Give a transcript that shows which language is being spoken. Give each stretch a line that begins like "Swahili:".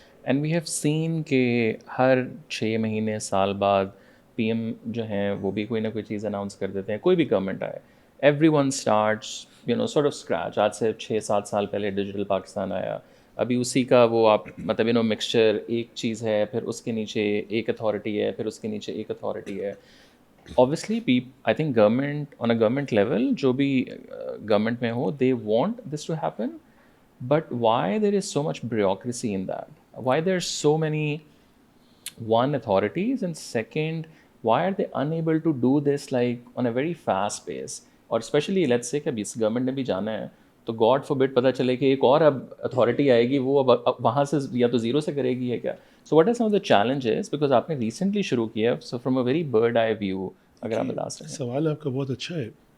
English: and we have seen
Urdu: کہ ہر 6 مہینے سال بعد پی ایم جو ہیں وہ بھی کوئی نہ کوئی چیز اناؤنس کر دیتے ہیں. کوئی بھی گورنمنٹ آئے,
English: Everyone starts sort of scratch.
Urdu: آج سے 6-7 سال پہلے ڈیجیٹل پاکستان آیا, ابھی اسی کا وہ آپ مطلب مکسچر ایک چیز ہے, پھر اس کے نیچے ایک اتھارٹی ہے, پھر اس کے نیچے ایک اتھارٹی ہے.
English: obviously I think government on a government level
Urdu: جو بھی
English: government
Urdu: میں ہو
English: they want this to happen, but why there is so much bureaucracy in that? Why there are so many one authorities, and second why are they unable to do this like on a very fast pace?
Urdu: اور
English: especially let's say
Urdu: کہ اب اس government نے بھی جانا ہے تو
English: God forbid
Urdu: پتہ چلے کہ ایک اور اب اتھارٹی آئے گی, وہ اب وہاں سے یا تو زیرو سے کرے گی ہے کیا.
English: so what are some of the challenges, because
Urdu: آپ نے ریسنٹلی شروع کیا,
English: so from a very bird eye view
Urdu: اگر آپ بتا سکیں. سوال آپ کا بہت اچھا ہے.